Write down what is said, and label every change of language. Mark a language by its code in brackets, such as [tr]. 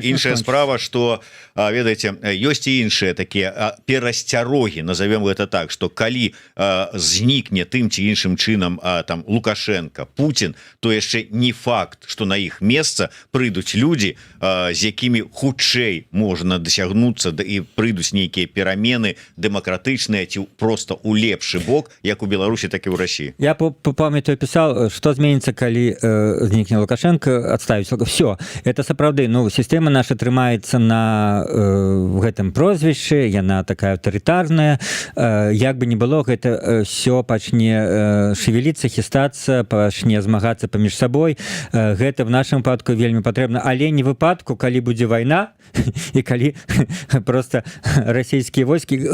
[be] Іншая справа, што, ведаеце, ёсць і іншыя такія перасцярогі, назовем гэта так, што калі знікне тым ці іншым чынам там Лукашенко, Путин, то яшчэ не факт, што на іх месца прыйдуць людзі, з якімі хутчэй можна дасягнуцца і прыйдуць нейкія перамены дэмакратычныя ці проста ў лепшы бок, як у Беларусі, так і ў Расіі. [ru] Я памятаю, писал, что зменится, [be] калі знікне Лукашенко, [ru] отставить. [be] Все, это сапраўды, система наша трымаецца на гэтым прозвішчы, яна такая аўтарытарная, як бы не было, гэта все пачне шевеліцца, хістацца, пачне змагацца паміж сабой. Гэта в нашым выпадку вельмі патрэбна, але не выпадку, калі будзе вайна і калі просто расійскія войскі.